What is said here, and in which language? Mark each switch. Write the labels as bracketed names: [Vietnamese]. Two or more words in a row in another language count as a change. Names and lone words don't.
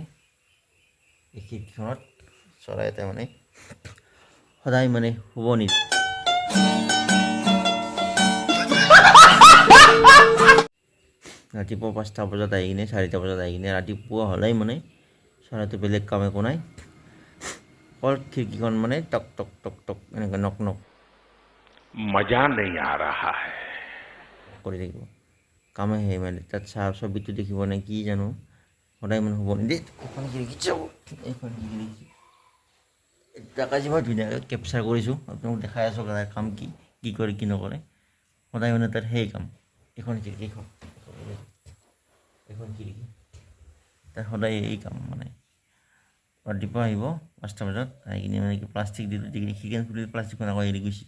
[Assamese] এই খিৰিকীখনত চৰাই এটা মানে সদায় মানে শুব নিদিয়ে। ৰাতিপুৱা 5টা বজাত আহি কিনে 4টা বজাত আহি কিনে ৰাতিপুৱা হ'লেই মানে চৰাইটো বেলেগ কাম একো নাই, অকল খিৰিকীখন মানে টক টক টক টক এনেকৈ নক নক [Hindi] मजा नहीं आ रहा है। [Assamese] কৰি থাকিব। কামে সেই মানে তাত ছবিটো দেখিব নে কি জানো, সদায় মানে হ'ব নিদিয়ে। এখন খিৰিকী চাব, এইখন খিৰিকী তাক আজি মই ধুনীয়াকৈ কেপচাৰ কৰিছোঁ, আপোনাক দেখাই আছোঁ তাৰ কাম কি কৰে কি নকৰে। সদায় মানে তাত সেই কাম, এইখন খিৰিকী তাত সদায় এই কাম মানে ৰাতিপুৱা আহিব 5টা বজাত আহি কিনে মানে কি প্লাষ্টিক দি খিৰিকীখন খুলি প্লাষ্টিকখন আকৌ এৰি গৈছে।